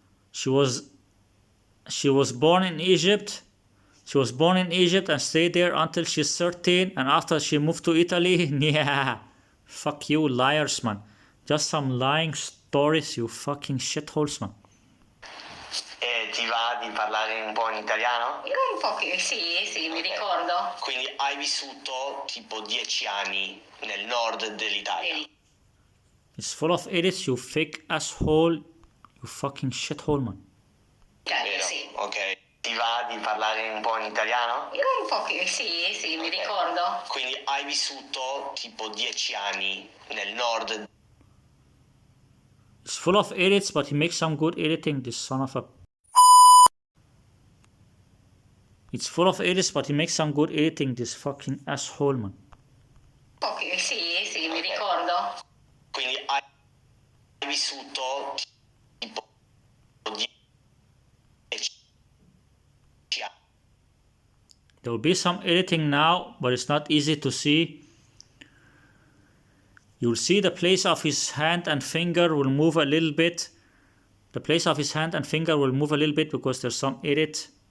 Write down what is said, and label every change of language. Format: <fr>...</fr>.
<en>She was born in Egypt. She was born in Egypt and stayed there until she's 13, and after she moved to Italy. Yeah, fuck you, liars, man. Just some lying stories, you fucking shitholes, man.</en> <it>Ti va di parlare in parlare un po' in italiano? Un po' che sì, mi ricordo. Quindi hai vissuto tipo 10 anni nel nord dell'Italia.</it> <en>It's full of idiots, you fake asshole, you fucking shithole, man.</en> <it>Vero? Sì. Ok. Ti va di parlare un po' in italiano? Un po' che sì, mi ricordo. Quindi hai vissuto tipo 10 anni nel nord.</it> <en>It's full of idiots, but he makes some good editing, this son of a... It's full of idiots, but he makes some good editing, this fucking asshole, man.</en> <it>Un po' che sì, mi ricordo. Quindi hai vissuto tipo 10 anni.</it> <en>There will be some editing now, but it's not easy to see. You'll see the place of his hand and finger will move a little bit. The place of his hand and finger will move a little bit because there's some edit.</en>